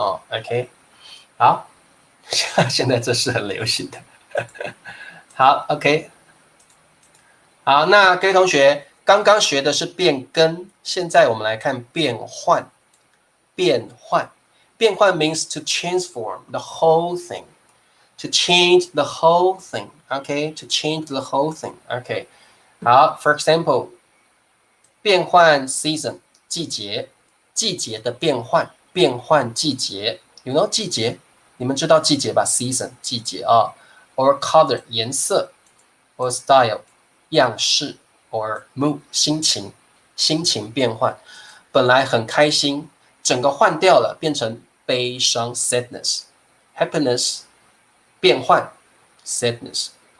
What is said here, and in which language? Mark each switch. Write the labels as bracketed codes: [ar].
[zh] OK 好，现在这是很流行的。好 OK 好，那各位同学刚刚学的是变更，现在我们来看变换。 [en] 变换 means to transform the whole thing. To change the whole thing. Okay? To change the whole thing. Okay. [zh] 好 for example, 变换 season 季节的变换季节 You know 季节你们知道季节吧 season 季节啊 Or color 颜色 Or style 样式 Or mood 心情变换本来很开心整个换掉了变成悲伤 sadness Happiness 变换 sadness